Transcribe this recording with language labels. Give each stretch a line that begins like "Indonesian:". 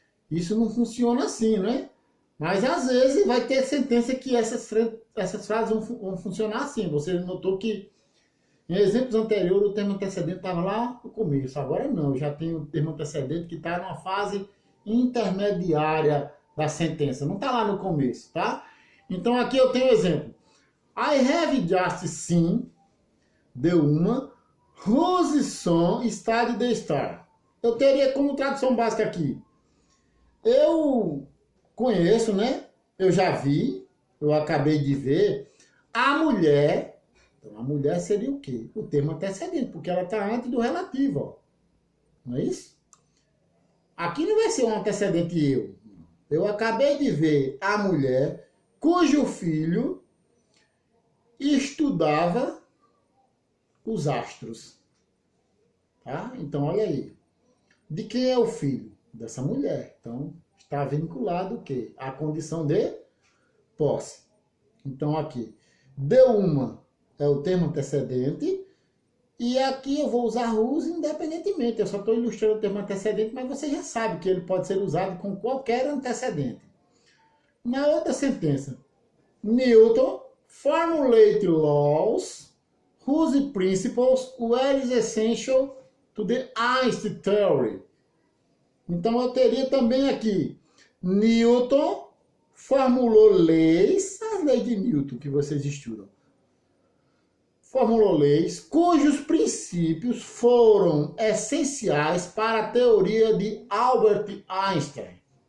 Portuguese: Isso não funciona assim, né? Mas às vezes vai ter sentença que essas frases vão funcionar assim. Você notou que em exemplos anteriores o termo antecedente estava lá no começo. Agora não, já tem o termo antecedente que está numa fase intermediária da sentença. Não está lá no começo, tá? Então aqui eu tenho o exemplo.
English: I have just seen the woman whose son studied the star.
Portuguese: eu teria como tradução básica aqui. Eu conheço, né? Eu já vi, eu acabei de ver, a mulher. Então, a mulher seria o quê? O termo antecedente, porque ela está antes do relativo, ó. Não é isso? Aqui não vai ser um antecedente eu. Eu acabei de ver a mulher cujo filho estudava os astros. Tá? Então, olha aí. De quem é o filho? Dessa mulher. Então, está vinculado o quê? A condição de posse. Então, aqui. De uma é o termo antecedente. E aqui eu vou usar whose independentemente. Eu só estou ilustrando o termo antecedente, mas você já sabe que ele pode ser usado com qualquer antecedente. Na outra sentença,
English: Newton formulate laws whose principles were essential to the Einstein theory.
Portuguese: Então eu teria também aqui, Newton formulou leis, as leis de Newton que vocês estudam. Formulou leis cujos princípios foram essenciais para a teoria de Albert Einstein.